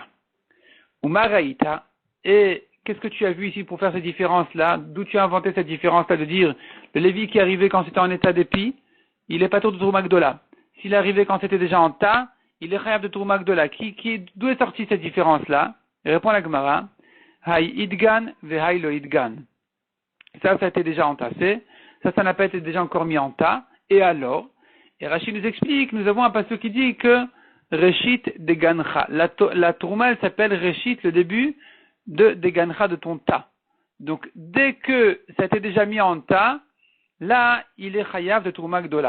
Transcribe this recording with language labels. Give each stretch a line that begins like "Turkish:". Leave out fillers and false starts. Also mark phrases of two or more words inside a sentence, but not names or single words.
French: Ou Maraïta, et qu'est-ce que tu as vu ici pour faire cette différence-là? D'où tu as inventé cette différence-là de dire le Lévi qui est arrivé quand c'était en état d'épi, il est pas tour de
Hebrew: תרומה גדולה.
French: S'il est arrivé quand c'était déjà en tas, il est khayab de
Hebrew: תרומה גדולה.
French: D'où est sortie cette différence-là? Il répond la Gemara,
Aramaic: הא אידגן והא לא אידגן.
French: Ça a été déjà entassé. Ça n'a pas été déjà encore mis en tas. Et alors? Et Rachid nous explique, nous avons un passage qui dit que
Hebrew: ראשית דגנך.
French: La Trouma, elle s'appelle Reshit, le début de Degancha, de ton tas. Donc, dès que ça a été déjà mis en tas, là, il est chayav de
Hebrew: תרומה גדולה.